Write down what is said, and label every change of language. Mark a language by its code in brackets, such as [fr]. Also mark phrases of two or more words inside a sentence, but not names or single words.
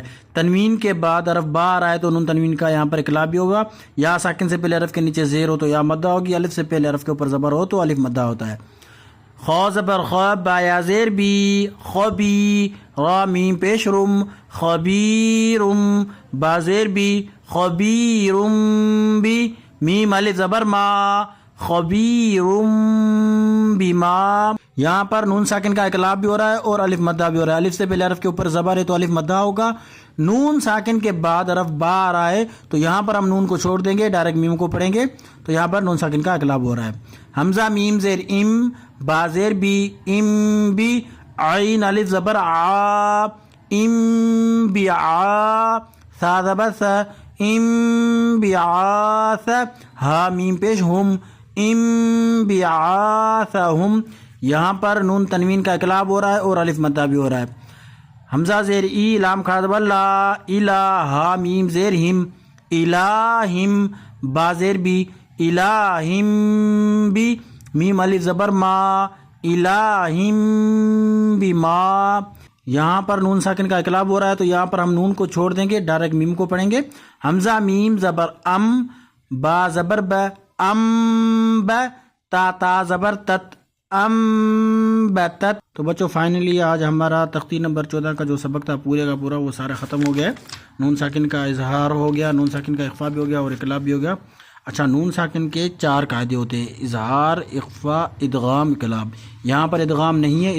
[ur] تنوین کے بعد حرف با آ رہا ہے تو نون تنوین کا یہاں پر اقلاب بھی ہوگا. یا ساکن سے پہلے حرف کے نیچے زیر ہو تو یا مدہ ہوگی. الف سے پہلے حرف کے اوپر زبر ہو تو الف مدہ ہوتا ہے. خا زبر خا، با یا زیر بی، خبی. را میم پیش رم، خبیرم. با زیر بی، خبیرم بی. میم الف زبر ما، خبیرم بما. یہاں پر نون ساکن کا اقلاب بھی ہو رہا ہے اور الف مدہ بھی ہو رہا ہے. الف سے پہلے حرف کے اوپر زبر ہے تو الف مدہ ہوگا. نون ساکن کے بعد حرف با آ رہا ہے تو یہاں پر ہم نون کو چھوڑ دیں گے، ڈائریکٹ میم کو پڑھیں گے. تو یہاں پر نون ساکن کا اقلاب ہو رہا ہے. حمزہ میم زیر ام، با زیر بی، ام بی. عین الف زبر آ، ام بی آ. سا زبر سا، ام بی آ سا. ہا میم پیش ہم، ام بی آ سا ہم. یہاں پر نون تنوین کا اقلاب ہو رہا ہے اور الف مدہ بھی ہو رہا ہے. حمزہ زیر ای، لام کھڑا زبر لا، الہ. ہا میم زیر ہم، الہم. با زیر بی، الہم بی. میم الف زبر ما، الہم بما. یہاں پر نون ساکن کا اقلاب ہو رہا ہے تو یہاں پر ہم نون کو چھوڑ دیں گے، ڈائریکٹ میم کو پڑھیں گے. حمزہ میم زبر ام، با زبر ب، ام ب. تا تا زبر تت، ام بتت. تو بچوں فائنلی آج ہمارا تختی نمبر 14 کا جو سبق تھا پورے کا پورا وہ سارا ختم ہو گیا. نون ساکن کا اظہار ہو گیا، نون ساکن کا اخفا بھی ہو گیا اور اقلاب بھی ہو گیا. اچھا، نون ساکن کے 4 قاعدے ہوتے ہیں: اظہار، اخفا، ادغام، اقلاب. یہاں پر ادغام نہیں ہے.